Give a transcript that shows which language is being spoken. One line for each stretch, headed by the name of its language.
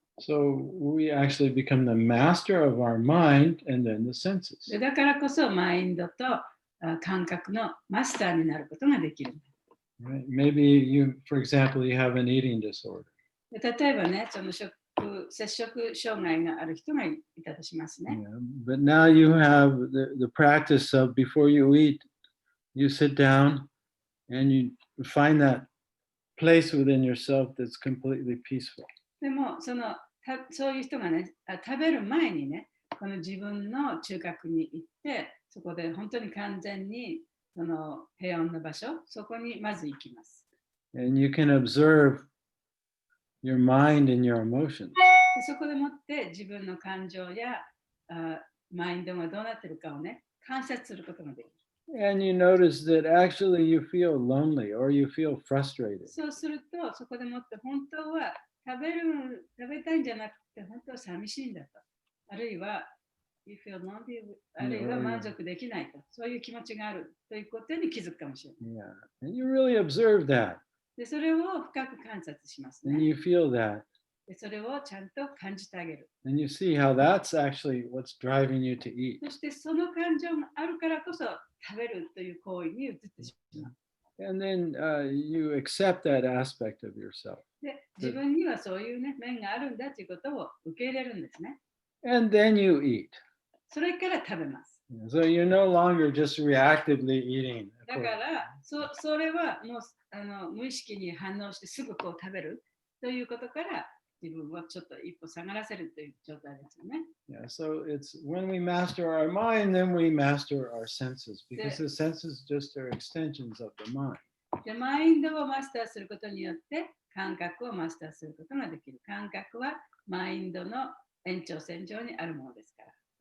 English: So we actually become the master of our mind and then the senses.
Japanese: でだからこそマインドと感覚のマスターになることができる。
English: Right? Maybe you, for example, you have an eating disorder.
Japanese: で例えばね、その摂食障害がある人がいたとしますね。
English: Yeah, but now you have the practice of before you eat, you sit down and you find that place within yourself that's completely peaceful.
Japanese: でもそういう人がね、食べる前にね、この自分の中核に行って、そこで本当に完全にその平穏な場所、そこにまず行きます。
English: And you can observe your mind and your emotions.
Japanese: でそこでもって自分の感情やマインドがどうなっているかをね、観察することができる。
English: And you notice that actually you feel lonely or you feel frustrated.
Japanese: そうすると、そこでもって本当は食べたいんじゃなくて、本当は寂しいんだと。あるいは、
English: you feel lonely,
Japanese: あるいは満足できないと。そういう気持ちがあるということに気づくかもしれない。
English: And you really observe that.
Japanese: でそれを深く観察しますね。
English: And you feel that.
Japanese: でそれをちゃんと感じてあげる。
English: And you see how that's actually what's driving you to eat.
Japanese: そしてその感情があるからこそ食べるという行為に移ってしまう。
English: And then you accept that aspect of yourself.
Japanese: で自分にはそういう、ね、面があるんだということを受け入れるんですね。
English: And then you eat.
Japanese: それから食べます。
English: So you're no longer just reactively eating.
Japanese: だからそれはもう無意識に反応してすぐこう食べるということから自分をちょっと一歩下がらせるという状態ですよね。
English: Yeah, so it's when we master our mind, then we master our senses because the senses just are extensions of the mind.
Japanese: でマインドをマスターすることによって感覚をマスターすることができる。感覚はマインドの延長線上にあるものですから。